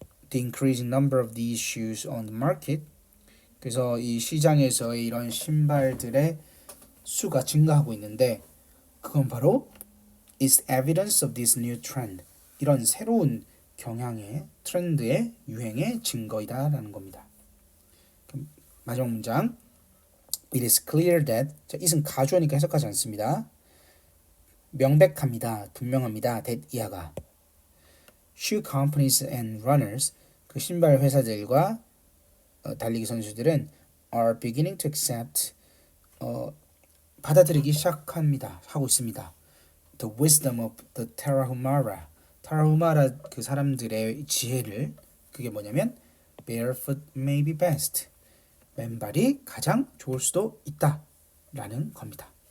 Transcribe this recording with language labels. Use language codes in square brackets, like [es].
[en] The increasing number of these shoes on the market, [ko] 그래서 이 시장에서의 이런 신발들의 수가 증가하고 있는데 그건 바로 [en] is evidence of this new trend, [ko] 이런 새로운 경향의 트렌드의 유행의 증거이다라는 겁니다. 마지막 문장. [en] It is clear that, [ko] it은 가주어니까 해석하지 않습니다. 명백합니다. 분명합니다. that 이하가 [en] shoe companies and runners [ko] 그 신발 회사들과 달리기 선수들은 [en] are beginning to accept [ko] 받아들이기 시작합니다. 하고 있습니다. [en] The wisdom of the Tarahumara. [ko] Tarahumara 그 사람들의 지혜를 그게 뭐냐면 [en] barefoot may be best. [ko] 맨발이 가장 좋을 수도 있다 라는 겁니다.